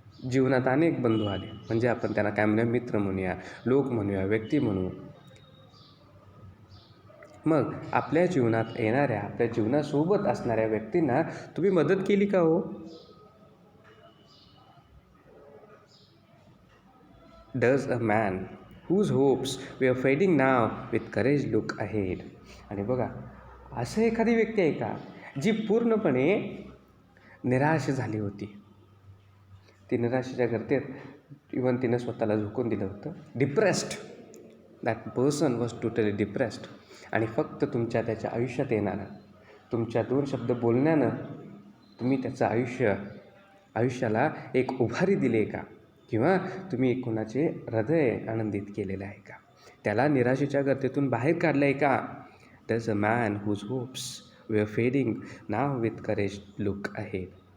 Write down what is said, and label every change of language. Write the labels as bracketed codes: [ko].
[mr] जीवनात अनेक बंधू आले, म्हणजे आपण त्यांना काय म्हणूया, मित्र म्हणूया, लोक म्हणूया, व्यक्ती म्हणू. मग आपल्या जीवनात येणाऱ्या, आपल्या जीवनासोबत असणाऱ्या व्यक्तींना तुम्ही मदत केली का हो? [en] Does a man whose hopes were fading now with courage look ahead? [mr] आणि बघा, असं एखादी व्यक्ती आहे का जी पूर्णपणे निराश झाली होती? ती निराशेच्या गर्तेत इवन तिनं स्वतःला झोकून दिलं होतं. [en] Depressed, that person was totally depressed. [mr] आणि फक्त त्याच्या आयुष्यात येणारं तुमच्या 2 शब्द बोलण्यानं तुम्ही त्याचं आयुष्याला एक उभारी दिली आहे का? किंवा तुम्ही कोणाचे हृदय आनंदित केलेलं आहे का? त्याला निराशेच्या गर्तेतून बाहेर काढलं आहे का? [en] There's a man whose hopes were fading, now with courage look ahead.